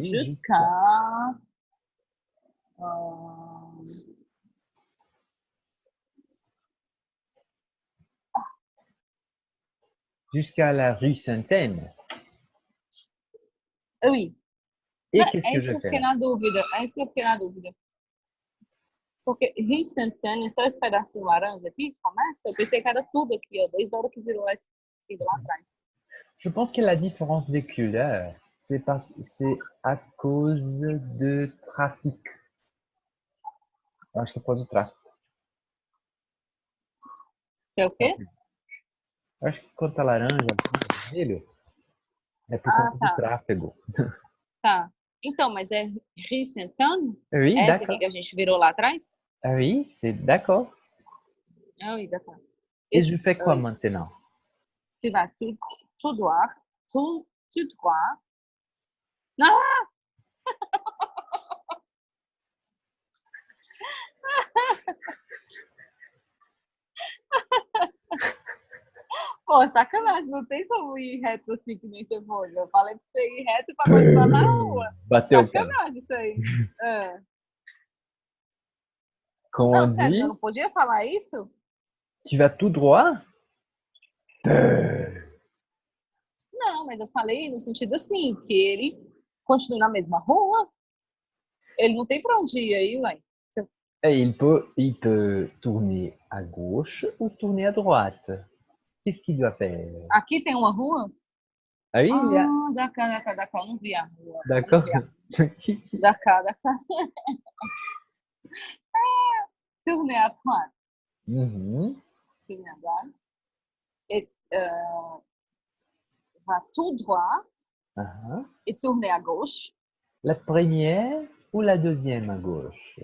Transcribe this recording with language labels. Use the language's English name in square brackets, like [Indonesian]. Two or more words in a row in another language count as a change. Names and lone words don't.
[French] jusqu'à euh, Jusqu'à la rue Sainte-Anne. oui. Et [Portuguese] Não, [French] qu'est-ce [Portuguese] é [French] que [Portuguese] isso [French] je [Portuguese] que eu [French] fais [Portuguese] fiquei [French] là? [Portuguese] na dúvida. É isso que eu fiquei na dúvida. Porque Rio Santana é só esse pedacinho laranja aqui que começa. Eu pensei que era tudo aqui, ó, desde a hora que virou a esquerda lá atrás. [French] Je pense que la différence des couleurs, c'est à cause de trafic. [Portuguese] Eu acho que é por causa do tráfego. Que é o quê? Eu acho que quando tá laranja, assim, vermelho, é por Ah, conta do tá. tráfego. Tá. Então, mas é Rio Santana? [French] Oui, [Portuguese] Essa aqui [French] d'accord. [Portuguese] que a gente virou lá atrás? [French] Oui, c'est d'accord. Ah oui, d'accord. Et je fais quoi Oui. maintenant? Tu vas tout droit, tout droit. [Portuguese] Não! Pô, sacanagem, não tem como ir reto assim que nem você foi. Eu falei pra você ir reto pra continuar na rua. Bateu o pé. Sacanagem isso aí. É. Como Não, [French] on [Portuguese] sério, [French] dit, [Portuguese] eu não podia falar isso? [French] tu vas tout droit? [Portuguese] Não, mas eu falei no sentido assim, que ele continue na mesma rua. Ele não tem pra onde ir aí, ué. [French] Et il peut tourner à gauche ou tourner à droite. Qu'est-ce qu'il doit faire? [Portuguese] Aqui tem uma rua? [French] Ah oui, il y a... [Portuguese] Ah, da cá, eu não vi a rua. Eu não [French] D'accord. [Portuguese] vi a rua. Da cá. [French] Tourner à droite, Mhm. tourner à droite. Et va tout droit Ah. et tourner à gauche. La première ou la deuxième à gauche?